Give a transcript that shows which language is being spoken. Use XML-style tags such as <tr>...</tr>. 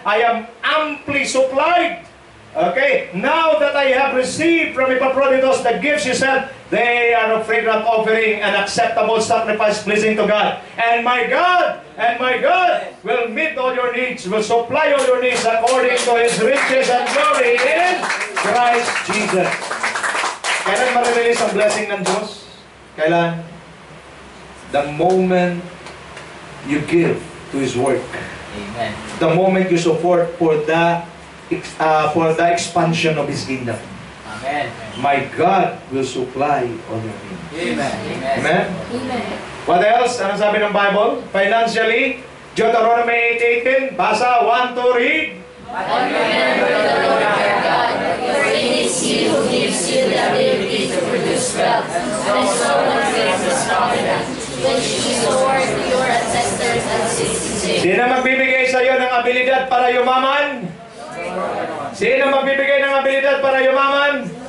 <en>I am amply supplied. Okay, now that I have received from Epaphroditus the gifts you sent, they are a fragrant offering and acceptable sacrifice pleasing to God. And my God will meet all your needs, will supply all your needs according to His riches and glory in Christ Jesus.</en> <tl>Kailan ma-release ang blessing ng Diyos? Kailan?</tl> <en>The moment you give to His work. Amen. The moment you support for the expansion of His kingdom. Amen. My God will supply all your needs. Amen. Amen? What else?</en> <tl>Ano sabi ng Bible?</tl> <en>Financially, Deuteronomy 8:18.</en> <tl>Basa, 1, 2, read.</tl> <en>But remember the Lord your God, for it is He who gives you the ability to produce wealth, and so one gives His covenant, which He swore to your ancestors at 66.</en> <tl>Sino magbibigay sa iyo ng abilidad para yumaman? Sino magbibigay ng abilidad para yumaman?</tl>